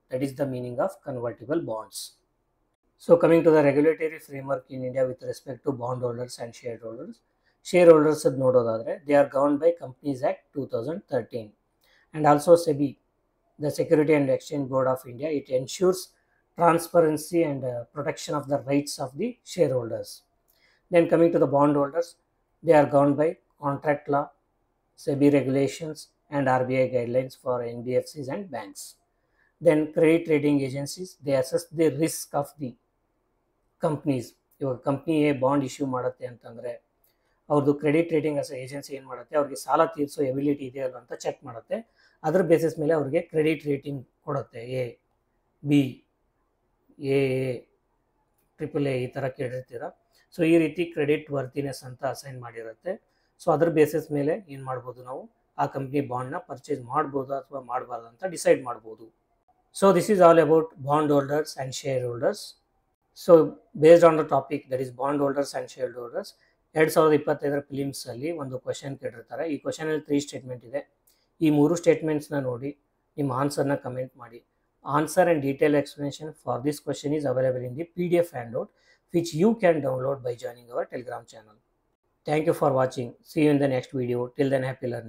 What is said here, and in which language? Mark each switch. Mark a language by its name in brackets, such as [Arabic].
[English] That is the meaning of convertible bonds. So coming to the regulatory framework in India with respect to bond holders and share holders. Share holders [Kannada] ನೋಡೋದಾದರೆ [English] They are governed by companies act 2013 and also SEBI, the security and exchange board of India. It ensures transparency and protection of the rights of the shareholders. Then coming to the bond holders, they are governed by contract law, SEBI regulations and RBI guidelines for NBFCs and banks. Then credit rating agencies, they assess the risk of the companies. [Kannada] ಇವಾಗ company bond issue ಮಾಡುತ್ತೆ ಅಂತಂದರೆ ಅವ್ರದ್ದು credit rating as agency ಏನು ಮಾಡುತ್ತೆ, ಅವ್ರಿಗೆ ಸಾಲ ತೀರಿಸೋ ability ಇದೆ ಅಲ್ಲ ಅಂತ ಚೆಕ್ ಮಾಡುತ್ತೆ. ಅದ್ರ ಬೇಸಿಸ್ ಮೇಲೆ ಅವ್ರಿಗೆ ಕ್ರೆಡಿಟ್ ರೇಟಿಂಗ್ ಕೊಡುತ್ತೆ. A, B, A, triple A ಈ ಥರ ಕೇಳಿರ್ತೀರ. ಸೊ ಈ ರೀತಿ ಕ್ರೆಡಿಟ್ ವರ್ತಿನೆಸ್ ಅಂತ ಅಸೈನ್ ಮಾಡಿರುತ್ತೆ. ಸೊ ಅದ್ರ ಬೇಸಿಸ್ ಮೇಲೆ ಏನು ಮಾಡ್ಬೋದು, ನಾವು ಆ ಕಂಪ್ನಿ ಬಾಂಡ್ನ ಪರ್ಚೇಸ್ ಮಾಡ್ಬೋದು ಅಥವಾ ಮಾಡಬಾರ್ದು ಅಂತ ಡಿಸೈಡ್ ಮಾಡ್ಬೋದು. [English] So this is all about bond holders and share holders. So based on the topic that is bond holders and share holders, 2025 [Kannada] ಫಿಲಿಮ್ಸಲ್ಲಿ ಒಂದು ಕ್ವಶನ್ ಕೇಳಿರ್ತಾರೆ. ಈ ಕ್ವಶನಲ್ಲಿ 3 ಸ್ಟೇಟ್ಮೆಂಟ್ ಇದೆ. ಈ 3 ಸ್ಟೇಟ್ಮೆಂಟ್ಸ್ನ ನೋಡಿ ನಿಮ್ಮ ಆನ್ಸರ್ನ ಕಮೆಂಟ್ ಮಾಡಿ. [English] Answer and detailed explanation for this question is available in the PDF handout, which you can download by joining our Telegram channel. Thank you for watching. See you in the next video. Till then, happy learning.